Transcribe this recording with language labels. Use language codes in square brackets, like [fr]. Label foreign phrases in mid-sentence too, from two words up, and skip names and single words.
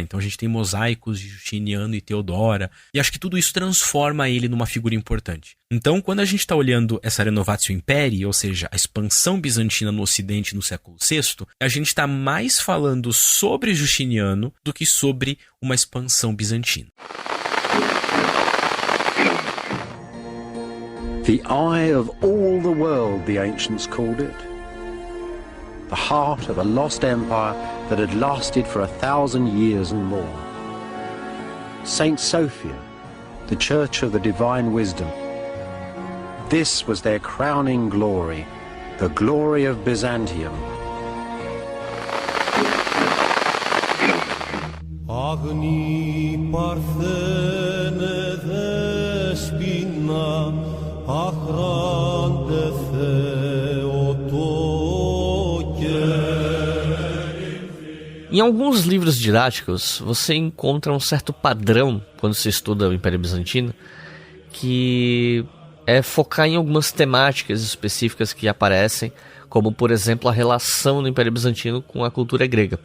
[pt] Então a gente tem mosaicos de Justiniano e Teodora. E acho que tudo isso transforma ele numa figura importante. Então, quando a gente está olhando essa Renovatio Imperii, ou seja, a expansão bizantina no Ocidente no século VI, a gente está mais falando sobre Justiniano do que sobre uma expansão bizantina. [en] The eye of all the world, the ancients called it. The heart of a lost empire that had lasted for 1,000 years and more. Saint Sophia, the church of the divine wisdom. This was their crowning glory, the glory of Byzantium. [el] Αγνή Παρθένε Δέσποινα Άχραντε Θεοτόκε. [pt] Em alguns livros didáticos, você encontra um certo padrão quando se estuda o Império Bizantino, que é focar em algumas temáticas específicas que aparecem, como, por exemplo, a relação do Império Bizantino com a cultura grega.